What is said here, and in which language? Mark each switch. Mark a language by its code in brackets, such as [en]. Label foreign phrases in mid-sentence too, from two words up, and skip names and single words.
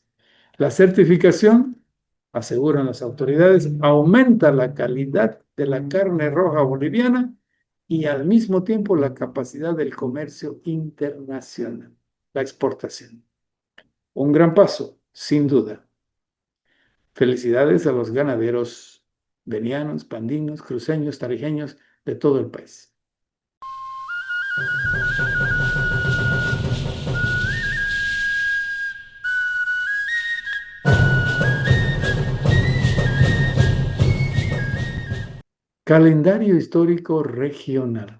[es] La certificación, aseguran las autoridades, aumenta la calidad de la carne roja boliviana y al mismo tiempo la capacidad del comercio internacional, la exportación. Un gran paso, sin duda. Felicidades a los ganaderos venianos, pandinos, cruceños, tarijeños de todo el país. Calendario histórico regional.